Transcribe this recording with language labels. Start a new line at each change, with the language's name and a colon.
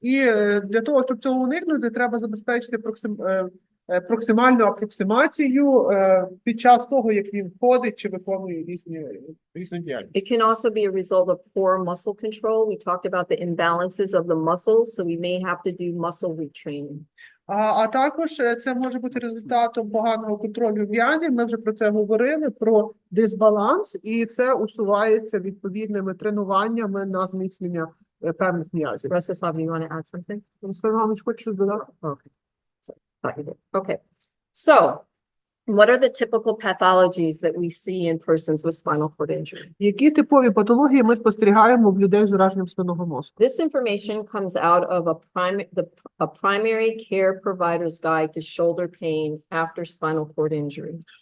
Ukrainian: І для того, щоб цього уникнути, треба забезпечити проксимальну апроксимацію під час того, як він ходить чи виконує різну діяльність.
English: It can also be a result of poor muscle control. We talked about the imbalances of the muscles, so we may have to do muscle retraining.
Ukrainian: А також це може бути результатом поганого контролю м'язів. Ми вже про це говорили, про дисбаланс, і це усувається відповідними тренуваннями на зміцнення певних м'язів.
English: Rostislav, you want to add something?
Ukrainian: Руслан Іванович, хочеш щось додати?
English: Okay. Thought you did. Okay. So, what are the typical pathologies that we see in persons with spinal cord injury?
Ukrainian: Які типові патології ми спостерігаємо в людей з ураженням спинного мозку?
English: This information comes out of a primary care provider's guide to shoulder pain after spinal cord injury.